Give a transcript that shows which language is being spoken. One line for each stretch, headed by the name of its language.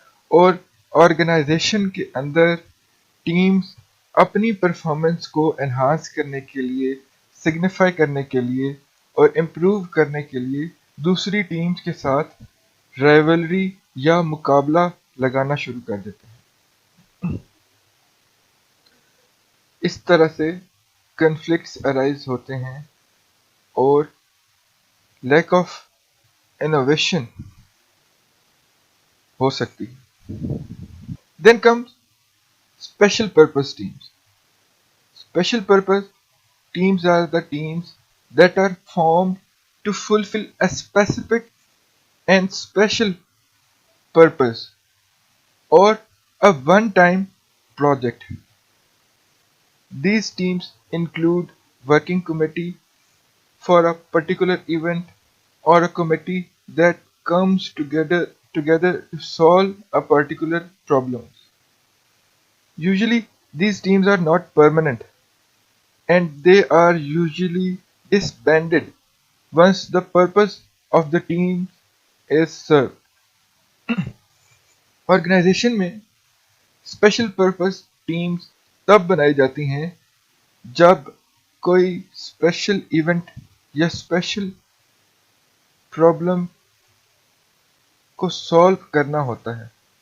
Hindi: और ऑर्गेनाइजेशन के अंदर टीम्स अपनी परफॉर्मेंस को एनहांस करने के लिए, सिग्निफाई करने के लिए और इम्प्रूव करने के लिए दूसरी टीम्स के साथ राइवलरी या मुकाबला लगाना शुरू कर देते हैं. इस तरह से कन्फ्लिक्ट्स अराइज होते हैं और लैक ऑफ इनोवेशन हो सकती है.
English: Then comes special purpose teams. Special purpose teams are the teams that are formed to fulfill a specific and special purpose or a one-time project. These teams include working committee for a particular event or a committee that comes together to solve a particular problem. Usually these teams are not permanent and they are usually disbanded once the purpose of the team is served.
Hindi: Organisation में special purpose teams तब बनाई जाती हैं जब कोई special event या special problem को solve करना होता है.